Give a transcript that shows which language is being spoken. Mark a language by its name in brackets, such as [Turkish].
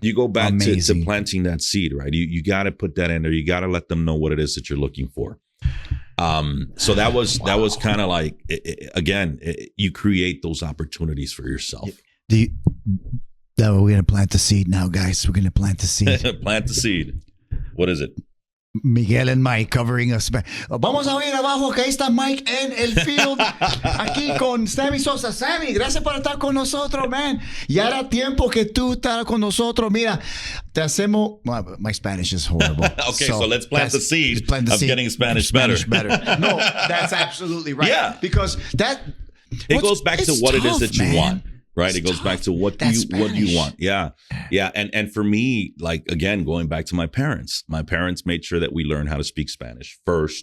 [English] You go back to planting that seed, right? You got to put that in there. You got to let them know what it is that you're looking for. So that was kind of like, you create those opportunities for yourself. We're going to plant the seed now, guys. We're going to plant the seed. Plant the seed. What is it? Miguel and Mike covering us. [Spanish] Vamos a ver abajo que ahí está Mike en el field. Aquí con Sammy Sosa. Sammy, gracias por estar con nosotros, man. Ya era tiempo que tú estás con nosotros. Mira, te hacemos... [English] Well, my Spanish is horrible. Okay, so let's plant the seed of getting Spanish better. No, that's absolutely right. Yeah. Because it goes back to what it is that you want. Right. It goes back to what do you want? Yeah. Yeah. And for me, like, again, going back to my parents made sure that we learned how to speak Spanish first.